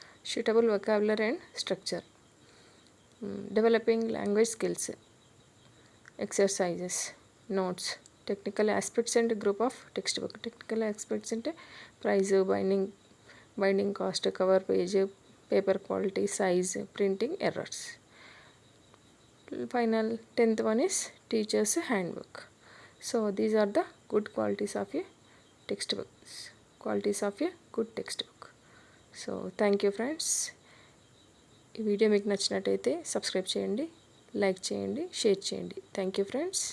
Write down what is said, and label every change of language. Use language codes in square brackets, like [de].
[en] Suitable vocabulary and structure. Developing language skills, exercises, notes. Technical aspects and group of textbook. Technical aspects అంటే price, binding cost, cover page, paper quality, size, printing errors. Final 10th one is teachers handbook. So these are the good qualities of a textbook. Qualities of a good textbook. So thank you friends. [te] ఈ video మీకు నచ్చినట్టయితే subscribe చేయండి, like చేయండి, share చేయండి. [en] Thank you friends.